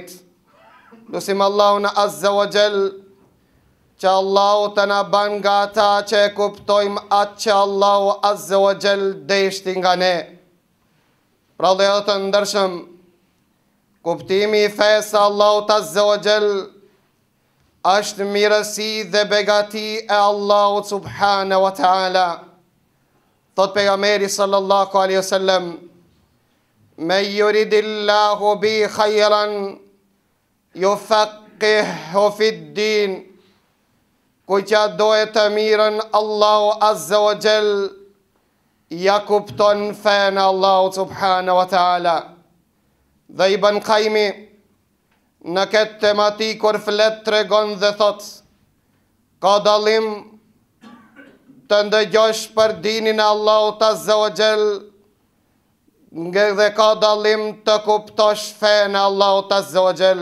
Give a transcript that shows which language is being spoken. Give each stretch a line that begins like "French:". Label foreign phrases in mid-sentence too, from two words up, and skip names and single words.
Albanian: Lusim Allahun
Arabic: عز وجل
Albanian: që Allahu të na ban nga ata që e kuptojmë atë që Allahu
Arabic: عز وجل
Albanian: deshti nga ne. Pra dhe të ndërshëm, kuptimi i fesë Allahut
Arabic: عز وجل
Albanian: është mirësi dhe begati e Allahut
Arabic: سبحانه وتعالى.
Albanian: Thot pejgamberi
Arabic: صلى الله عليه وسلم من يرد الله به خيرا يفقهه في الدين."
Albanian: Kuj që dohet të mirën, Allahu
Arabic: عز وجل
Albanian: ja kupton fenë Allahu
Arabic: سبحانه وتعالى.
Albanian: Dhe Ibn Qayyimi në këtë tematik kur flet tregon dhe thot: ka dallim të ndëgjosh për dinin e Allahut
Arabic: عز وجل
Albanian: dhe ka dallim të kuptosh fenë e Allahut
Arabic: عز وجل.